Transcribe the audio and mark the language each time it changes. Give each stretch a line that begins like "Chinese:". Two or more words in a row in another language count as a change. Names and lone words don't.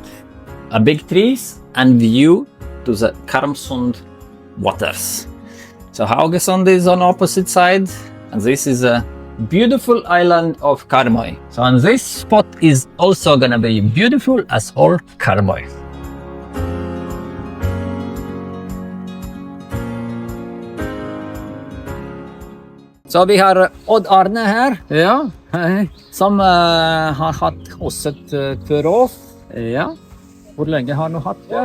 English: A big trees and view to the Karmsund waters. So Haugesund is on opposite side, and this is a beautiful island of Karmøy. So and this spot is also gonna be beautiful as all Karmøy.
Norwegian: Så vi har Odd Arne her, Ja, hei. som har hatt hosset Tvørås. Ja. Hvor lenge har du hatt det?